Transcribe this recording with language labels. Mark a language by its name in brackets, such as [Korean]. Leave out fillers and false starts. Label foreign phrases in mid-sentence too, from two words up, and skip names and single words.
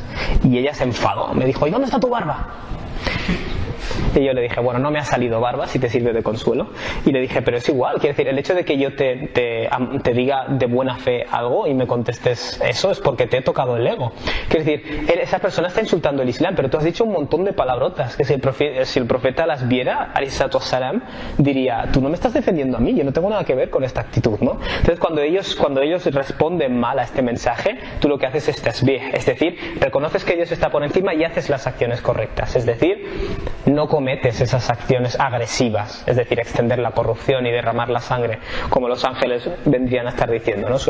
[Spanish] Y ella se enfadó, me dijo, ¿y dónde está tu barba? Y yo le dije, bueno, no me ha salido barba, si te sirve de consuelo. Y le dije, pero es igual, quiero decir, el hecho de que yo te diga de buena fe algo y me contestes eso es porque te he tocado el ego. Quiero decir, esa persona está insultando el Islam, pero tú has dicho un montón de palabrotas que si el profeta las viera, [Arabic] عليه الصلاة والسلام, [Spanish] diría, tú no me estás defendiendo a mí, yo no tengo nada que ver con esta actitud, ¿no? Entonces cuando ellos responden mal a este mensaje, tú lo que haces es tasbih, es decir, reconoces que Dios está por encima y haces las acciones correctas, es decir, no cometes esas acciones agresivas, es decir, extender la corrupción y derramar la sangre, como los ángeles vendrían a estar diciendo, ¿no?